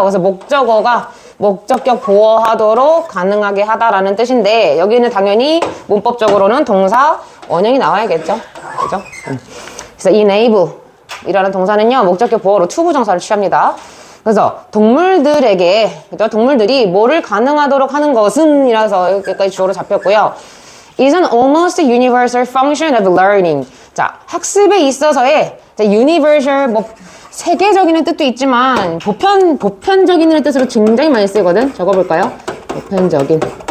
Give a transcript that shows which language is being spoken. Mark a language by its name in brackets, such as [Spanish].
[Korean] 그래서 목적어가 목적격 보호하도록 가능하게 하다라는 뜻인데, 여기는 당연히 문법적으로는 동사 원형이 나와야겠죠. 그죠? 그래서 enable 이라는 동사는요, 목적격 보호로 to 부정사를 취합니다. 그래서 동물들에게, 그죠? 동물들이 뭐를 가능하도록 하는 것은 이라서 여기까지 주어로 잡혔고요. [English] is an almost universal function of learning. [Korean] 자, 학습에 있어서의 universal, 뭐 세계적인 뜻도 있지만 보편적인 뜻으로 굉장히 많이 쓰거든. 적어볼까요? 보편적인.